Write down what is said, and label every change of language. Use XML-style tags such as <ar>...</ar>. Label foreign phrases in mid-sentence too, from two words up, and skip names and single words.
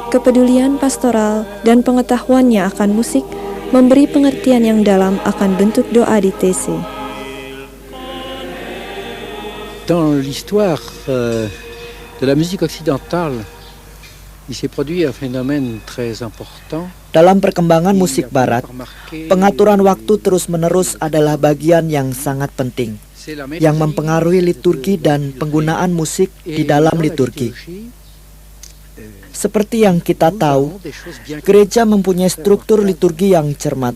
<id>Kepedulian pastoral dan pengetahuannya akan musik memberi pengertian yang dalam akan bentuk doa di TC.</id> <fr>Dans l'histoire de la musique occidentale, il s'est produit un phénomène très important.</fr> <id>Dalam perkembangan musik barat, pengaturan waktu terus-menerus adalah bagian yang sangat penting, yang mempengaruhi liturgi dan penggunaan musik di dalam liturgi. Seperti yang kita tahu, gereja mempunyai struktur liturgi yang cermat.</id>